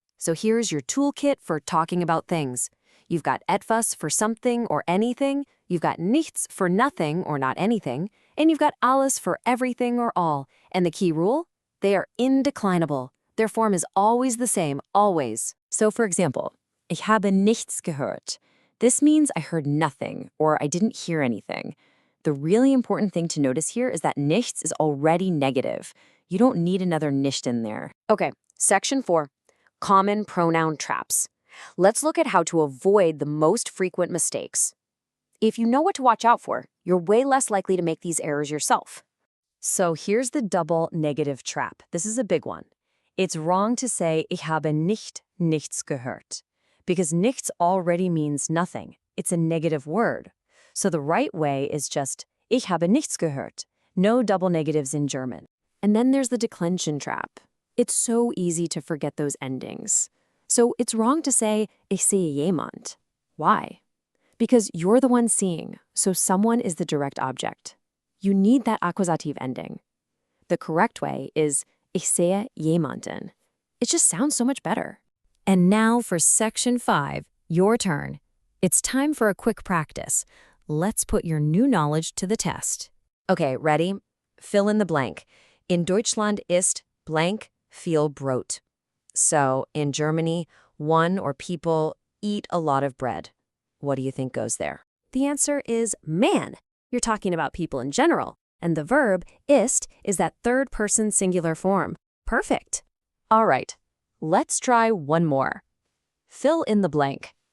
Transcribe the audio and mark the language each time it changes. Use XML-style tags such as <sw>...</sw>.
<en>So here's your toolkit for talking about things. You've got etwas for something or anything, you've got nichts for nothing or not anything, and you've got alles for everything or all. And the key rule? They are indeclinable. Their form is always the same, always. So for example,</en> <de>ich habe nichts gehört.</de> <en>This means I heard nothing, or I didn't hear anything. The really important thing to notice here is that nichts is already negative. You don't need another nicht in there. Okay, section 4, common pronoun traps. Let's look at how to avoid the most frequent mistakes. If you know what to watch out for, you're way less likely to make these errors yourself. So here's the double negative trap. This is a big one. It's wrong to say</en> <de>ich habe nichts gehört,</de> <en>because nichts already means nothing. It's a negative word. So the right way is just</en> <de>ich habe nichts gehört.</de> <en>No double negatives in German. And then there's the declension trap. It's so easy to forget those endings. So it's wrong to say</en> <de>ich sehe jemand.</de> <en>Why? Because you're the one seeing, so someone is the direct object. You need that accusative ending. The correct way is</en> <de>ich sehe jemanden.</de> <en>It just sounds so much better. And now for Section 5, your turn. It's time for a quick practice. Let's put your new knowledge to the test. Okay, ready? Fill in the blank.</en> <de>In Deutschland ist blank viel Brot.</de> <en>So, in Germany, one or people eat a lot of bread. What do you think goes there? The answer is man. You're talking about people in general. And the verb ist is that third-person singular form. Perfect. All right, let's try one more. Fill in the blank.</en>